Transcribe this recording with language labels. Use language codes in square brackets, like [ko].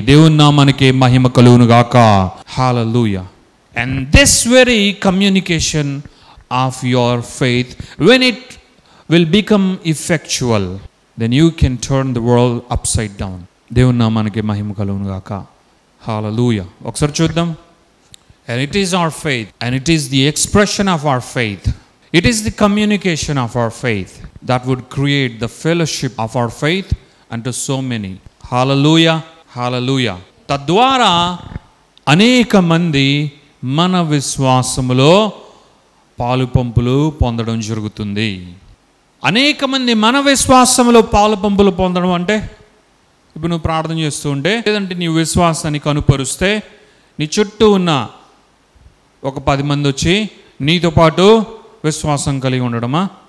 [te] దేవుని నామానికే మహిమ కలుగును గాక. హల్లెలూయా. [en] And this very communication of your faith, when it will become effectual, then you can turn the world upside down. [te] దేవుని నామానికి మహిమ కలుగును గాక. హల్లెలూయా. ఒకసారి చూద్దాం. [en] And it is our faith, and it is the expression of our faith, it is the communication of our faith that would create the fellowship of our faith unto so many. Hallelujah, hallelujah. [te] తద్వారా అనేక మంది మన విశ్వాసములో పాలు పంపులు పొందడం జరుగుతుంది. అనేక మంది మన విశ్వాసములో పాలు పంపులు పొందడం అంటే, ఇప్పుడు నువ్వు ప్రార్థన చేస్తూ ఉంటే, లేదంటే నీ విశ్వాసాన్ని కనుపరుస్తే, నీ చుట్టూ ఉన్న ఒక 10 మంది వచ్చి నీతో పాటు విశ్వాసం కలిగి ఉండడమా?